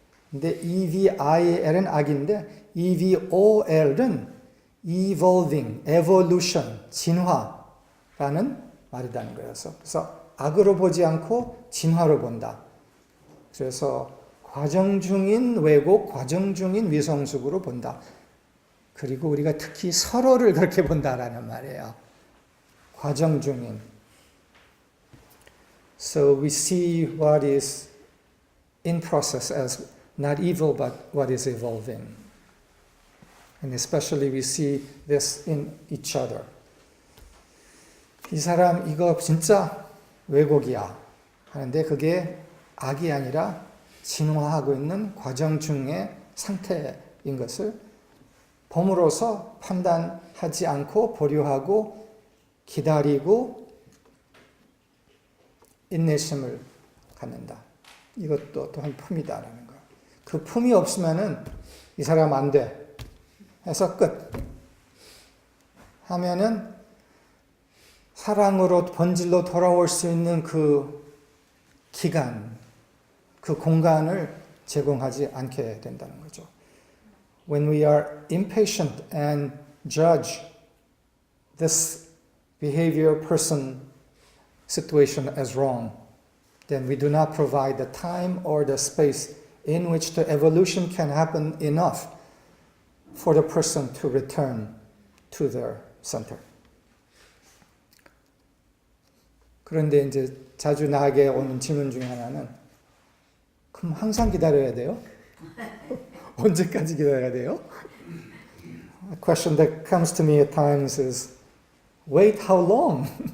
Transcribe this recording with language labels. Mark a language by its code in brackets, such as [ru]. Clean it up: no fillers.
[ko] 근데 E-V-I-L은 악인데 E-V-O-L은 evolving, evolution, 진화라는 말이라는 거예요. 그래서 악으로 보지 않고 진화로 본다. 그래서 과정 중인 왜곡, 과정 중인 위성숙으로 본다. 그리고 우리가 특히 서로를 그렇게 본다라는 말이에요. 과정 중인. [en] So we see what is in process as not evil but what is evolving. And especially we see this in each other. [ko] 이 사람 이거 진짜 왜곡이야 하는데 그게 악이 아니라 진화하고 있는 과정 중의 상태인 것을 봄으로써 판단하지 않고 보류하고 기다리고 인내심을 갖는다. 이것도 또한 품이다라는 거예요. 그 품이 없으면은 이 사람 안 돼 해서 끝 하면은 사랑으로 본질로 돌아올 수 있는 그 기간, 그 공간을 제공하지 않게 된다는 거죠. [en] When we are impatient and judge this behavior, person, situation as wrong, then we do not provide the time or the space in which the evolution can happen enough for the person to return to their center. [ko] 그런데 이제 자주 나에게 오는 질문 중에 하나는 그럼 항상 기다려야 돼요? 언제까지 기다려야 돼요? [en] A question that comes to me at times is, wait how long?